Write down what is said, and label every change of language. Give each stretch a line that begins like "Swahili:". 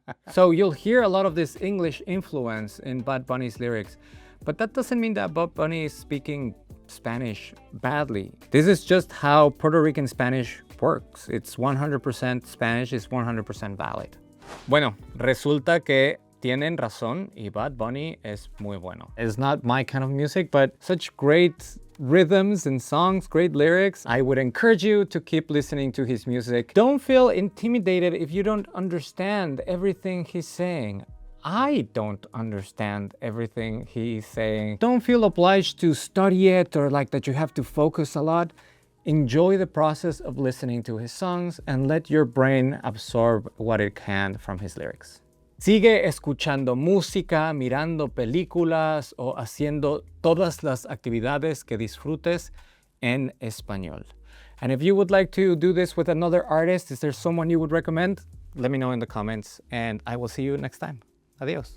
English: So you'll hear a lot of this English influence in Bad Bunny's lyrics, but that doesn't mean that Bad Bunny is speaking Spanish badly. This is just how Puerto Rican Spanish works. It's 100% Spanish, it's 100% valid.
Spanish: Bueno, resulta que tienen razón y Bad Bunny es muy bueno.
English: It's not my kind of music, but such great rhythms and songs, great lyrics. I would encourage you to keep listening to his music. Don't feel intimidated if you don't understand everything he's saying. I don't understand everything he's saying. Don't feel obliged to study it or like that you have to focus a lot. Enjoy the process of listening to his songs and let your brain absorb what it can from his lyrics.
Spanish: Sigue escuchando música, mirando películas o haciendo todas las actividades que disfrutes en español.
English: And if you would like to do this with another artist, is there someone you would recommend? Let me know in the comments and I will see you next time. Adios.